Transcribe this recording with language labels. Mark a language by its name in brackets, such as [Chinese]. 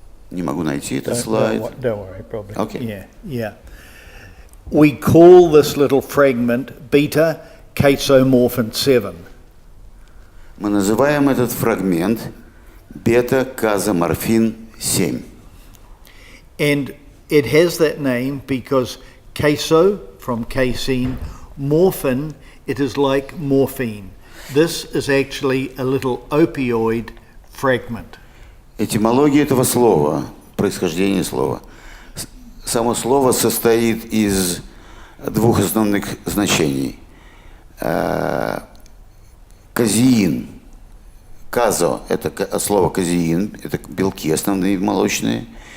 [Russian] Не могу найти этот слайд. [English] Don't worry, probably. Okay. Yeah. We call this little fragment beta casomorphin 7. [Russian] Мы называем этот фрагмент бета-казоморфин 7. [English] And it has that name because caso, from casein, morphin, it is like morphine. This is actually a little opioid fragment. [Russian] Этимология этого слова, происхождение слова. Само слово состоит из двух основных значений. Казеин. Казо – это слово казеин, это белки основные молочные.